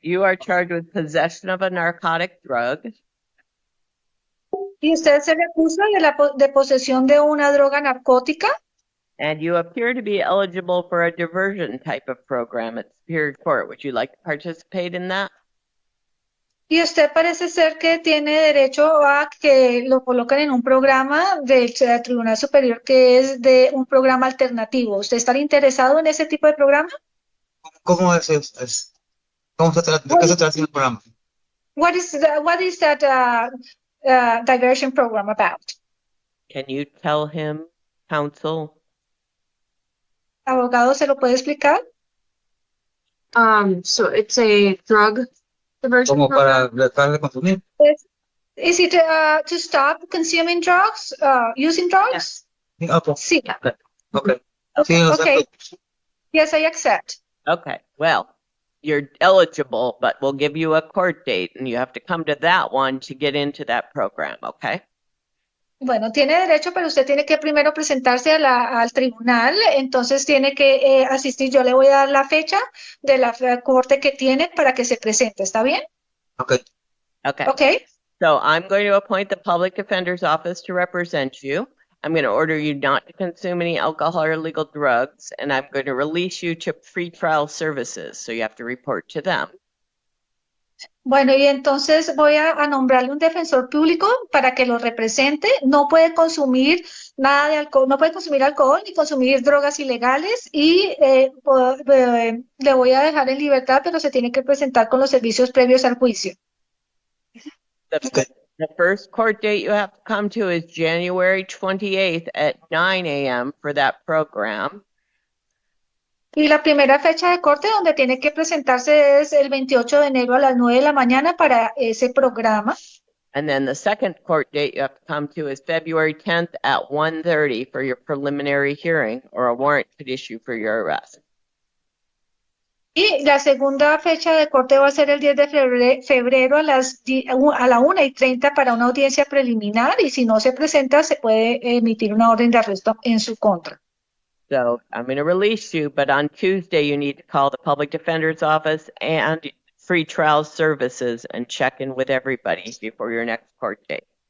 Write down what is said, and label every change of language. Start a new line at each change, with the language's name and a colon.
English: You are charged with possession of a narcotic drug.
Spanish: Y usted se le acusa de posesión de una droga narcótica.
English: And you appear to be eligible for a diversion type of program at Superior Court. Would you like to participate in that?
Spanish: Y usted parece ser que tiene derecho a que lo coloquen en un programa del Tribunal Superior que es de un programa alternativo. ¿Usted está interesado en ese tipo de programa? ¿Cómo es? ¿Cómo se trata? ¿De qué se trata el programa?
English: What is that diversion program about? Can you tell him, counsel?
Spanish: ¿Abogado se lo puede explicar?
English: So it's a drug diversion
Spanish: ¿Como
English: program.
Spanish: para dejar de consumir?
English: Is it to stop consuming drugs, using drugs? Okay.
Spanish: Sí. Okay. Sí, lo
English: Okay.
Spanish: acepto.
English: Yes, I accept. Okay, well, you're eligible, but we'll give you a court date, and you have to come to that one to get into that program, okay?
Spanish: Bueno, tiene derecho, pero usted tiene que primero presentarse al tribunal, entonces tiene que asistir. Yo le voy a dar la fecha de la corte que tiene para que se presente, ¿está bien?
English: Okay. Okay. Okay. So I'm going to appoint the Public Defender's Office to represent you. I'm going to order you not to consume any alcohol or illegal drugs, and I'm going to release you to pretrial services, so you have to report to them.
Spanish: Bueno, y entonces voy a nombrarle un defensor público para que lo represente. No puede consumir nada de alcohol, no puede consumir alcohol ni consumir drogas ilegales y le voy a dejar en libertad, pero se tiene que presentar con los servicios previos al juicio.
English: The first court date you have to come to is January 28th at 9 a.m. for that program.
Spanish: Y la primera fecha de corte donde tiene que presentarse es el 28 de enero a las 9 de la mañana para ese programa.
English: And then the second court date you have to come to is February 10th at 1:30 for your preliminary hearing, or a warrant could issue for your arrest.
Spanish: Y la segunda fecha de corte va a ser el 10 de febrero a la 1:30 para una audiencia preliminar, y si no se presenta se puede emitir una orden de arresto en su contra.
English: So I'm going to release you, but on Tuesday you need to call the public defender's office and free trial services and check in with everybody before your next court date.